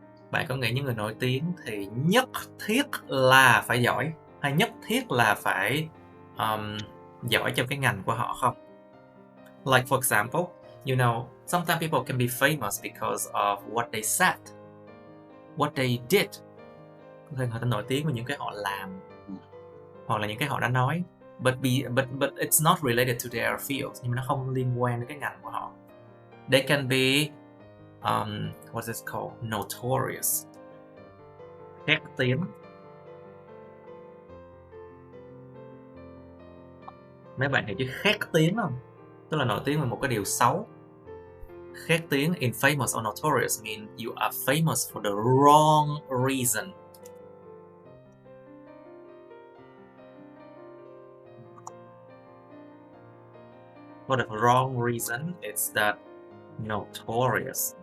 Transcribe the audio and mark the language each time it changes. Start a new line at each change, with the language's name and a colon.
Vietnamese: Bạn có nghĩ những người nổi tiếng thì nhất thiết là phải giỏi, hay nhất thiết là phải giỏi trong cái ngành của họ không?
English: Like for example, you know, Sometimes people can be famous because of what they said, what they did.
Vietnamese: Có thể họ ta nổi tiếng vì những cái họ làm hoặc là những cái họ đã nói.
English: But it's not related to their fields,
Vietnamese: nhưng mà nó không liên quan đến cái ngành của họ.
English: They can be what's it called?
Vietnamese: Notorious. Khét tiếng. Mấy bạn hiểu chứ khét tiếng không? Tức là nổi tiếng về một cái điều xấu. Khét tiếng,
English: infamous or notorious mean you are famous for the wrong reason. For the wrong reason, it's that notorious.